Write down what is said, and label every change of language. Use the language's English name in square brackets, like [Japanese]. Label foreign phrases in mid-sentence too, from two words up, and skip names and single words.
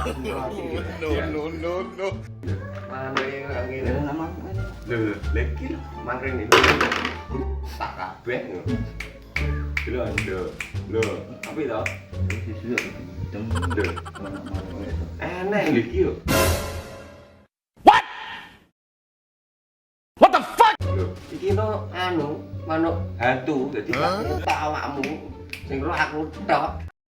[Javanese] No. Manuk iki ora ngene sama. Lho, iki lho, mangkring iki. Tak kabeh ngono. Lho, api to? Lho. Enak iki yo. [English] What the fuck? [Javanese] Lho, iki no anu, manuk hantu, dadi tak awakmu. Sing ro aku tok.